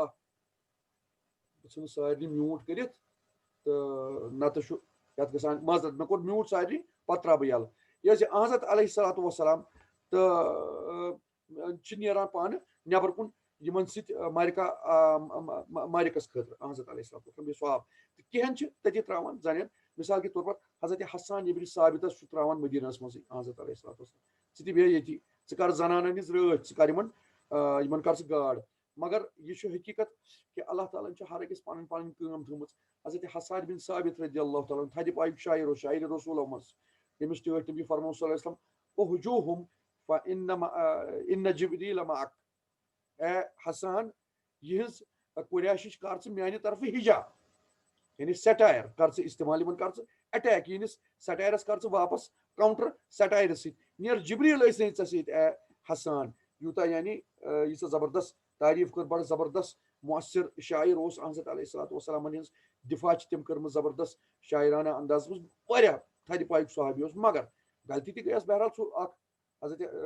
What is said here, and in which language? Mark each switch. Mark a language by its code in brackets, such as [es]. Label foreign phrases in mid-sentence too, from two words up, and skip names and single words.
[ks] بہٕ ژھٕنہٕ سارنٕے میوٗٹ کٔرِتھ تہٕ نتہٕ چھُ یتھ گژھان معذرت مےٚ کوٚر میوٗٹ سارنٕے پتہٕ تراو بہٕ یَلہٕ. یہِ حظ یہِ حضرت [ar] علیہ الصلوۃ والسلام [ks] تہٕ چھِ نیران پانہٕ نٮ۪بر کُن یِمن سۭتۍ مارکس خٲطرٕ حضرت [ar] علیہ الصلوۃ والسلام [ks] بیٚیہِ صحابہٕ تہٕ کینٛہن چھِ تٔتی تراوان زنٮ۪ن [ur] مثال کے طور پر [ks] حضرت حسان ابن ثابتس چھُ تراوان مدیٖنس منٛزٕے حضرت [ar] علیہ الصلوۃ والسلام [ks] ژٕ تہِ بیٚہہ ییٚتی ژٕ کر زنانن ہٕنٛز رٲچھ ژٕ کر یِمن کر ژٕ گاڈ. مگر یہِ چھُ حقیٖقت کہِ اللہ تعالیٰ ہن چھِ ہر أکِس پنٕنۍ پنٕنۍ کٲم تھٲومٕژ. حضرت حسان بن ثابت [ar] رضی اللہ تعالیٰ [ks] تھدِ پایُک شاعرِ رسوٗلو منٛز ییٚمِس ٹٲٹھۍ تٔمۍ فرموو [ar] صلی اللہ علیہ وسلم اُہجوٗہُم فإن جبریٖل معک. [ks] اے حسان یِہنٛز قُریشِچ کر ژٕ میانہِ طرفہٕ ہِجا یعنی سیٹایر کر ژٕ استعمال یِمن کر ژٕ اٹیک یِہنٛدِس سیٹایرس کر ژٕ واپس کاونٹر سیٹایرٕ سۭتۍ نیر جبریٖل ٲسۍ نہٕ ژےٚ سۭتۍ اے حسان یوٗتاہ یعنی ییٖژاہ زبردست تعریٖف کٔر بڑٕ زبردست مؤثر شاعر اوس حضرت [ar] علیہ الصلوۃ والسلامن [ks] ہٕنٛز دفاع تم کرم زبردست شاعرانہ انداز مز واریاہ تھدِ پایُک صحابی اوس مگر غلطی تہِ گٔیَس بہرحال سُہ اکھ حضرت